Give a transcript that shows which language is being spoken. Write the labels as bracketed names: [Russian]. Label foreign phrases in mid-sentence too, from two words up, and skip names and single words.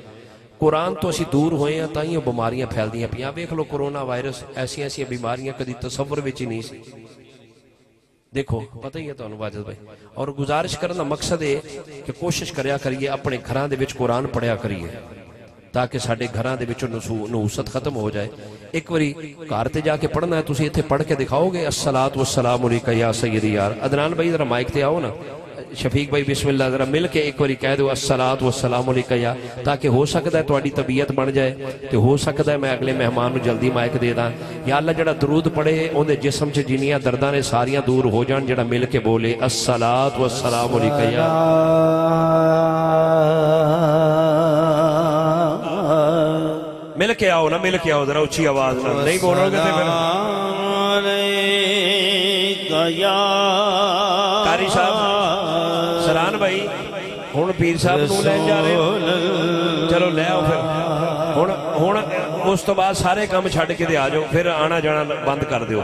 [Punjabi] ਕੁਰਾਨ ਤੋਂ ਅਸੀਂ ਦੂਰ ਹੋਏ ਹਾਂ ਤਾਂ ਹੀ ਉਹ ਬਿਮਾਰੀਆਂ ਫੈਲਦੀਆਂ ਪਈਆਂ। ਵੇਖ ਲਓ ਕੋਰੋਨਾ ਵਾਇਰਸ, ਐਸੀਆਂ ਐਸੀਆਂ ਬਿਮਾਰੀਆਂ ਕਦੀ ਤਸੱਵੁਰ ਵਿੱਚ ਹੀ ਨਹੀਂ ਸੀ। ਦੇਖੋ ਪਤਾ ਹੀ ਹੈ ਤੁਹਾਨੂੰ ਵਾਜਦ ਭਾਈ। ਔਰ ਗੁਜ਼ਾਰਿਸ਼ ਕਰਨ ਦਾ ਮਕਸਦ ਇਹ ਕਿ ਕੋਸ਼ਿਸ਼ ਕਰਿਆ ਕਰੀਏ ਆਪਣੇ ਘਰਾਂ ਦੇ ਵਿੱਚ ਕੁਰਾਨ ਪੜ੍ਹਿਆ ਕਰੀਏ تاکہ ساڈے گھراں دے وچوں نحوست ختم ہو جائے۔ ایک واری گھر تے جا کے پڑھنا ہے، تسی ایتھے پڑھ کے دکھاؤ گے [Arabic] الصلاۃ والسلام علیکہ یا سیدی [Punjabi] یار۔ عدنان بھائی ذرا مائک تے آؤ نا، شفیق بھائی [Arabic] بسم اللہ [Punjabi] ذرا مل کے ایک واری کہہ دو [Arabic] الصلاۃ والسلام علیکہ یا، [Punjabi] تاکہ ہو سکتا ہے تہاڈی طبیعت بن جائے تے ہو سکتا ہے میں اگلے مہمان نوں جلدی مائک دے داں۔ یا اللہ جڑا درود پڑھے اون دے جسم چ جنیاں درداں نے ساریاں دور ہو جان، جڑا مل کے بولے [Arabic] الصلاۃ والسلام علیکہ یا۔ [Punjabi] مل کے آؤ نا، مل کے آؤ ذرا اچھی آواز نہ، [Urdu] نہیں بولو گے تو پھر [Punjabi] قاری صاحب سران بھائی ہن پیر صاحب نوں لین جا رہے ہو، چلو لے آؤ پھر ہن اس تو بعد سارے کام چھڈ کے تے آ جاؤ، پھر آنا جانا بند کر دیو۔